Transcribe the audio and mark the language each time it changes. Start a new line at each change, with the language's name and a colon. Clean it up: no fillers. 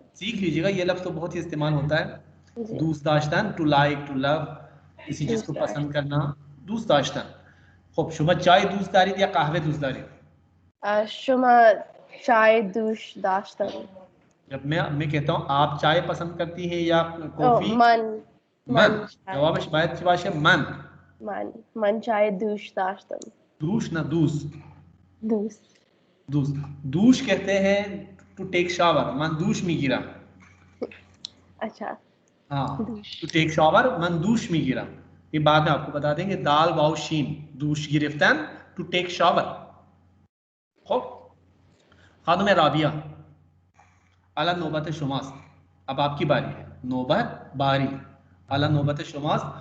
Hindi: सीख लीजिएगा ये लफ्ज़ तो बहुत ही इस्तेमाल होता है. دوست داشتن
English: to like to love
Hindi: किसी चीज को पसंद करना دوست داشتن.
Persian: خب شما چای دوست دارید یا قهوه دوست دارید؟ شما چای دوست داشتن.
Hindi: जब मैं कहता हूँ आप चाय पसंद करती हैं या कॉफी?
Persian: من جوابش باید چی باشه؟ من چای دوست داشتم. دوش ना دوست.
Hindi: دوش कहते हैं
English: to take shower.
Persian: من دوش میگیرم.
Hindi: अच्छा. हाँ
English: to take shower
Persian: من دوش میگیرم.
Hindi: ये बाद में आपको बता देंगे. दाल वाव शीन
Persian: دوش گرفتن
English: to take shower.
Persian: خب خانم رابیا الان नौबत شماست.
Hindi: अब आपकी बारी है. बारी
Persian: الان नौबत شماست.